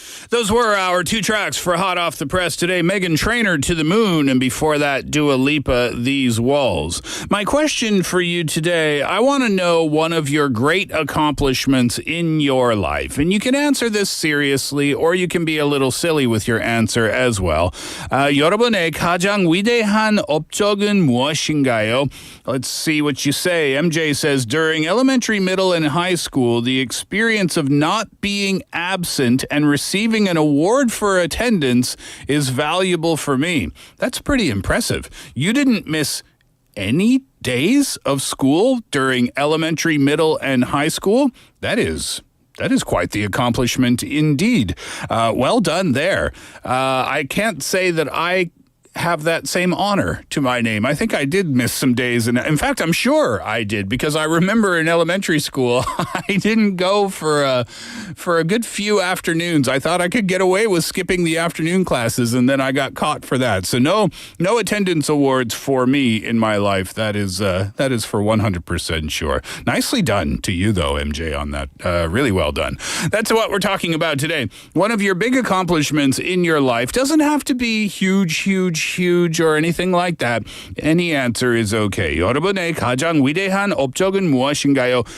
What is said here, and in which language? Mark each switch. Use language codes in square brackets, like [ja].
[en] Those were our two tracks for Hot Off the Press today. Meghan Trainor, To the Moon, and before that, Dua Lipa, These Walls. My question for you today, I want to know one of your great accomplishments in your life. And you can answer this seriously, or you can be a little silly with your answer as well. [ko] 여러분의 가장 위대한 업적은 무엇인가요? [en] Let's see what you say. MJ says, during elementary, middle, and high school, the experience of not being absent and receiving an award for attendance is valuable for me. That's pretty impressive. You didn't miss any days of school during elementary, middle, and high school? That is quite the accomplishment indeed. Well done there. I can't say that I have that same honor to my name. I think I did miss some days. And in fact, I'm sure I did, because I remember in elementary school, I didn't go for a good few afternoons. I thought I could get away with skipping the afternoon classes, and then I got caught for that. So no attendance awards for me in my life. That is for 100% sure. Nicely done to you, though, MJ, on that. Really well done. That's what we're talking about today. One of your big accomplishments in your life doesn't have to be huge or anything like that. Any answer is okay. [ko] 여러분의 가장 위대한 업적은 무엇인가요?